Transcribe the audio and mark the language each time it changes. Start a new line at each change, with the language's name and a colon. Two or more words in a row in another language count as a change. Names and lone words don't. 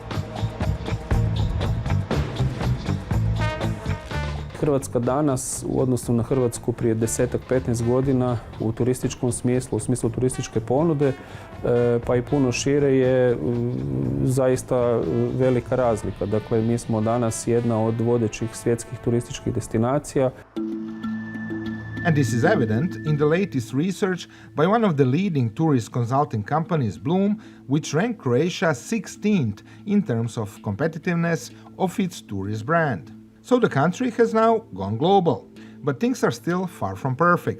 Croatian: Hrvatska danas u odnosu na Hrvatsku prije 10-15 godina u turističkom smislu, u smislu turističke ponude, pa i puno šire je zaista velika razlika. Dakle, mi smo danas jedna od vodećih svjetskih turističkih destinacija.
English: And this is evident in the latest research by one of the leading tourist consulting companies, Bloom, which ranked Croatia 16th in terms of competitiveness of its tourist brand. So the country has now gone global, but things are still far from perfect.